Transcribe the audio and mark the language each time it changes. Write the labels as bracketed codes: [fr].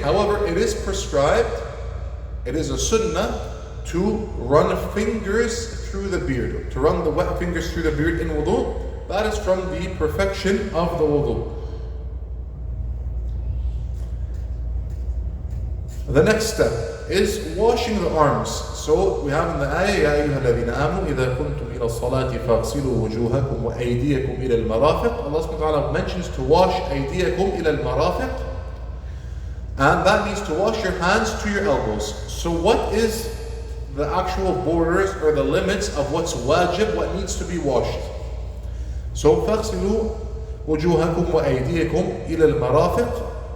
[en] However, it is prescribed, it is a sunnah to run fingers through the beard, to run the wet fingers through the beard in wudu. That is from the perfection of the wudu. The next step is washing the arms. So we have in the ayah, [ar] يَا أَيُّهَا الَّذِينَ آمَنُوا إِذَا كُنْتُمْ إِلَى الصَّلَاةِ فَاغْسِلُوا وُجُوهَكُمْ وَأَيْدِيَكُمْ إِلَى الْمَرَافِقِ. [en] Allah subhanahu wa ta'ala mentions to wash [ar] أَيْدِيَكُمْ إِلَى الْمَرَافِقِ, [en] and that means to wash your hands to your elbows. So what is the actual borders or the limits of what's wajib, what needs to be washed? [ar] So فَاغْسِلُوا وُجُوهَكُمْ وَأَيْدِيَكُمْ إِلَى الْمَرَافِقِ.